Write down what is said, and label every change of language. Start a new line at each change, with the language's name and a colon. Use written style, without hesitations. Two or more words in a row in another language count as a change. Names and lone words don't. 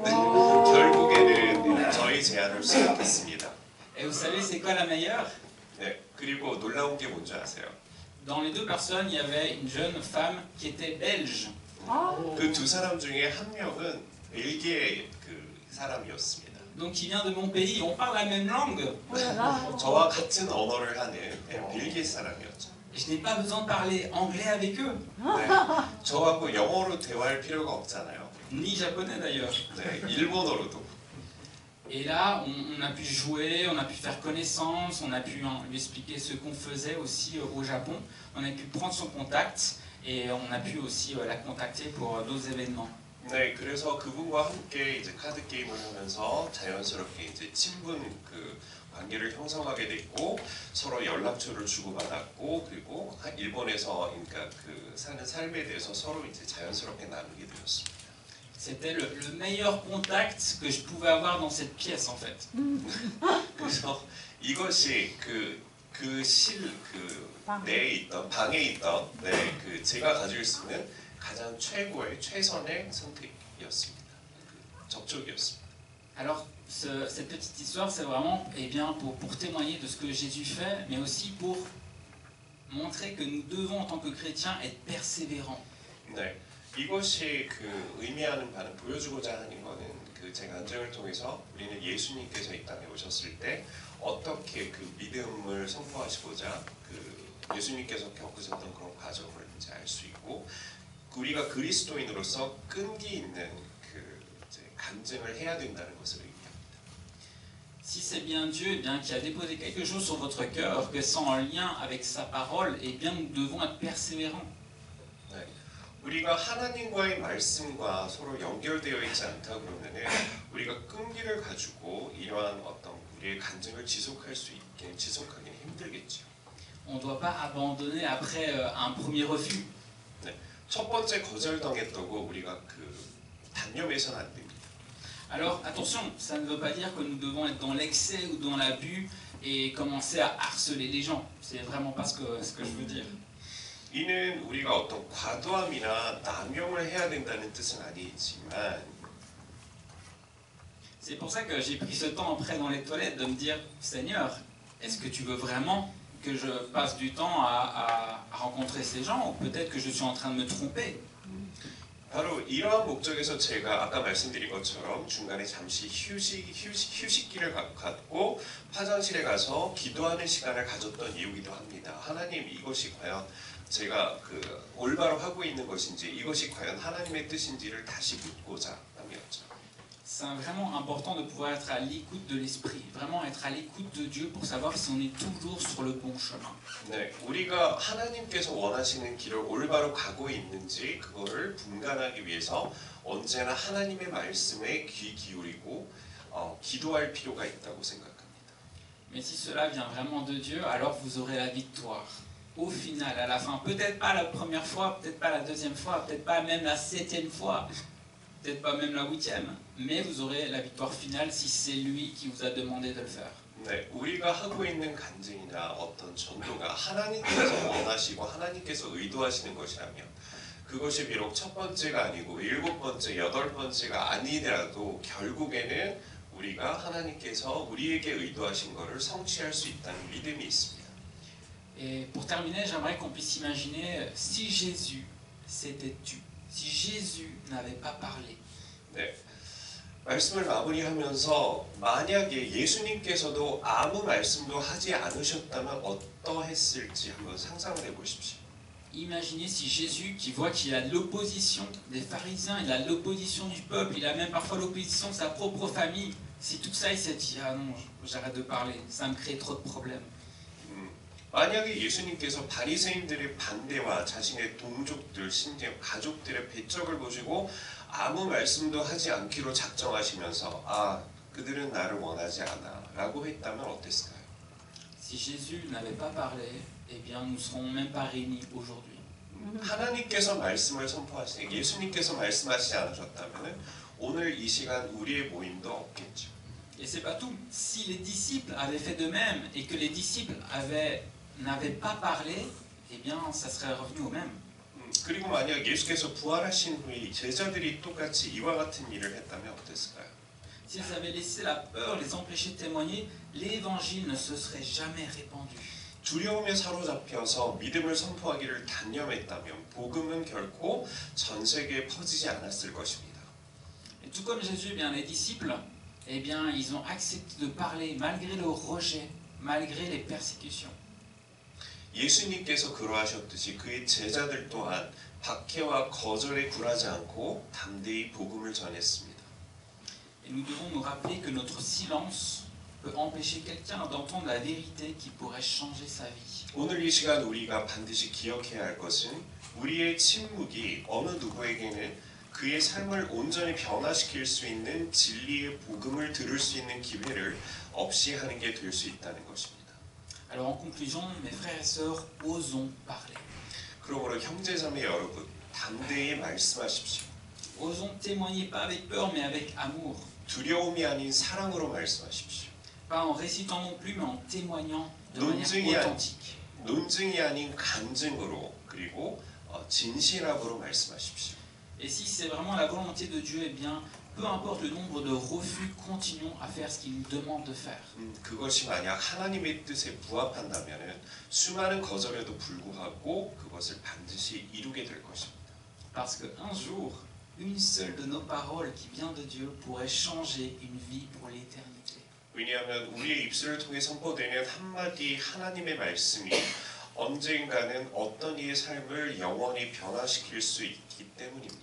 Korean: 결국에는 저희 제안을 수락했습니다.
French: Et vous savez c'est quoi la meilleure?
Korean: 네, 그리고 놀라운 게 뭔지 아세요?
French: Dans les 2 personnes, il y avait une jeune femme qui était belge.
Korean: 그 2 사람 중에 한 명은 벨기에 사람이었습니다.
French: Donc qui vient de mon pays, on parle la même langue.
Korean: 저와 같은 언어를 하는 벨기에 사람이었죠.
French: Je n'ai pas besoin de parler anglais avec eux,
Korean: 네, 저하고 영어로 대화할 필요가 없잖아요.
French: ni japonais d'ailleurs.
Korean: 네, 일본어로도.
French: Et là, on a pu jouer, on a pu faire connaissance, on a pu lui expliquer ce qu'on faisait aussi au Japon. On a pu prendre son contact et on a pu aussi la contacter pour d'autres événements.
Korean: 네, 그래서 그분과 함께 이제 카드 게임을 하면서 자연스럽게 이제 친분 관계를 형성하게 됐고 서로 연락처를 주고받았고 그리고 일본에서 그러니까 사는 삶에 대해서 서로 이제 자연스럽게 나누게 되었습니다.
French: C'était le meilleur contact que je pouvais avoir dans cette pièce en fait.
Korean: 그래서 이것이 내에 있던 방에 있던 제가 가질 수 있는 가장 최선의 선택이었습니다. 접촉이었습니다.
French: Alors cette petite histoire, c'est vraiment pour témoigner de ce que Jésus fait, mais aussi pour montrer que nous devons en tant que chrétiens être persévérants.
Korean: 네, 이것이 의미하는 바는 보여주고자 하는 것은 제 간증을 통해서 우리는 예수님께서 이 땅에 오셨을 때 어떻게 믿음을 선포하시고자 예수님께서 겪으셨던 그런 과정을 이제 알 수 있고 우리가 그리스도인으로서 끈기 있는 그 이제 간증을 해야 된다는 것을 의미합니다.
French: Si c'est bien Dieu eh bien, qui a déposé quelque chose sur votre cœur, que c'est en lien avec sa parole, eh bien, nous devons être persévérants.
Korean: 네. 우리가 하나님과의 말씀과 서로 연결되어 있지 않다 그러면은 우리가 끈기를 가지고 이러한 어떤 우리의 간증을 지속하기는 힘들겠죠.
French: On ne doit pas abandonner après un premier refus.
Korean: 네. 첫 번째 거절당했다고 우리가 그 단념해서는 안 됩니다.
French: Alors attention, ça ne veut pas dire que nous devons être dans l'excès ou dans l'abus et commencer à harceler les gens. C'est vraiment pas ce que je veux dire.
Korean: 이는 우리가 어떤 과도함이나 남용을 해야 된다는 뜻은 아니지만
French: C'est pour ça que j'ai pris ce temps après dans les toilettes de me dire Seigneur, est-ce que tu veux vraiment que je passe du temps à rencontrer ces gens ou peut-être que je suis en train de me tromper?
Korean: 바로 이러한 목적에서 제가 아까 말씀드린 것처럼 중간에 잠시 휴식기를 갖고 화장실에 가서 기도하는 시간을 가졌던 이유기도 합니다. 하나님 이것이 과연 제가 그 올바로 하고 있는 것인지 이것이 과연 하나님의 뜻인지를 다시 묻고자 함이었죠.
French: C'est vraiment important de pouvoir être à l'écoute de l'esprit, vraiment être à l'écoute de Dieu pour savoir si on est toujours sur le bon chemin.
Korean: 네, 우리가 하나님께서 원하시는 길을 올바로 가고 있는지 그거를 분간하기 위해서 언제나 하나님의 말씀에 귀 기울이고 기도할 필요가 있다고 생각합니다.
French: Mais si cela vient vraiment de Dieu, alors vous aurez la victoire. Au final, à la fin, peut-être pas la première fois, peut-être pas la deuxième fois, peut-être pas même la 7e fois, peut-être pas même la 8e, mais vous aurez la victoire finale si c'est lui qui vous a demandé de le faire.
Korean: 네, 우리가 하고 있는 간증이나 어떤 전도가 하나님께서 원하시고 하나님께서 의도하시는 것이라면 그것이 비록 첫 번째가 아니고 7번째, 8번째가 아니더라도 결국에는 우리가 하나님께서 우리에게 의도하신 것을 성취할 수 있다는 믿음이 있습니다.
French: Et pour terminer, j'aimerais qu'on puisse imaginer si Jésus s'était tu, si Jésus n'avait pas parlé.
Korean: 네, 말씀을 마무리하면서 만약에 예수님께서도 아무 말씀도 하지 않으셨다면 어떠했을지 한번 상상을 해보십시오.
French: Imaginez si Jésus, qui voit qu'il a de l'opposition des pharisiens, il a de l'opposition du peuple, il a même parfois l'opposition de sa propre famille, si tout ça il s'est dit ah non, j'arrête de parler, ça me crée trop de problèmes.
Korean: 만약에 예수님께서 바리새인들의 반대와 자신의 동족들, 심지어 가족들의 배척을 보시고 아무 말씀도 하지 않기로 작정하시면서 아, 그들은 나를 원하지 않아 라고 했다면 어땠을까요?
French: Si Jésus n'avait pas parlé, eh bien nous ne serons même pas réunis aujourd'hui.
Korean: 하나님께서 말씀을 선포하시니 예수님께서 말씀하시지 않으셨다면 오늘 이 시간 우리의 모임도 없겠죠.
French: Et c'est pas tout. Si les disciples avaient fait de même et que les disciples n'avaient pas parlé, eh bien ça serait revenu au même.
Korean: 그리고 만약 예수께서 부활하신 후에 제자들이 똑같이 이와 같은 일을 했다면 어땠을까요?
French: S'ils avaient laissé la peur les empêcher de témoigner, l'évangile ne se serait jamais répandu.
Korean: 두려움에 사로잡혀서 믿음을 선포하기를 단념했다면 복음은 결코 전 세계에 퍼지지 않았을 것입니다.
French: Et tout comme Jésus, eh bien les disciples, eh bien ils ont accepté de parler malgré le rejet, malgré les persécutions.
Korean: 예수님께서 그러하셨듯이 그의 제자들 또한 박해와 거절에 굴하지 않고 담대히 복음을 전했습니다.
French: Et nous devons nous rappeler que notre silence peut empêcher quelqu'un d'entendre la vérité qui pourrait changer sa vie.
Korean: 오늘 이 시간 우리가 반드시 기억해야 할 것은 우리의 침묵이 어느 누구에게는 그의 삶을 온전히 변화시킬 수 있는 진리의 복음을 들을 수 있는 기회를 없이 하는 게 될 수 있다는 것입니다.
French: Alors en conclusion, mes frères et sœurs, osons parler.
Korean: 그러므로 형제자매 여러분, 담대히 말씀하십시오.
French: Osons témoigner pas avec peur mais avec amour.
Korean: 두려움이 아닌 사랑으로 말씀하십시오.
French: Pas en récitant non plus mais en témoignant de
Korean: 논증이
French: manière authentique.
Korean: 논증이 아닌 간증으로 그리고 진실함으로 말씀하십시오.
French: Et si c'est vraiment la volonté de Dieu, eh bien, peu importe le nombre de refus, continuons à faire ce qu'il nous demande de faire.
Korean: 그것이 만약 하나님의 뜻에 부합한다면은 수많은 거절에도 불구하고 그것을 반드시 이루게 될 것입니다.
French: Parce qu'un jour, une seule de nos paroles qui vient de Dieu pourrait changer une vie pour l'éternité.
Korean: 왜냐하면 우리의 입술을 통해 선포되는 한마디 하나님의 말씀이 언젠가는 어떤 이의 삶을 영원히 변화시킬 수 있기 때문입니다.